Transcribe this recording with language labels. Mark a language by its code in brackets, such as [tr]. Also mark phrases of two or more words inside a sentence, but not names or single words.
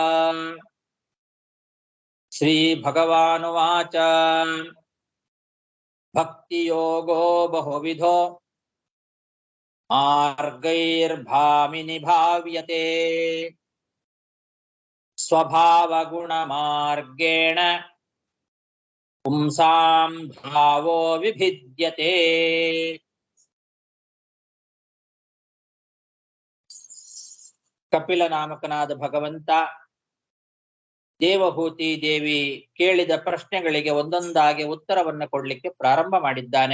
[sa] ಶ್ರೀ ಭಗವಾನುವಾಚ ಭಕ್ತಿಯೋಗೋ ಬಹುವಿಧೋ ಮಾರ್ಗೈರ್ಭಾಮಿನಿ ಭಾವ್ಯತೆ ಸ್ವಭಾವಗುಣ ಮಾರ್ಗೇಣ ಪುಂಸಾಂ ಭಾವೋ ವಿಭಿದ್ಯತೆ. [kn] ಕಪಿಲ ನಾಮಕನಾದ ಭಗವಂತ ದೇವಹೂತಿ ದೇವಿ ಕೇಳಿದ ಪ್ರಶ್ನೆಗಳಿಗೆ ಒಂದೊಂದಾಗಿ ಉತ್ತರವನ್ನು ಕೊಡ್ಲಿಕ್ಕೆ ಪ್ರಾರಂಭ ಮಾಡಿದ್ದಾನೆ.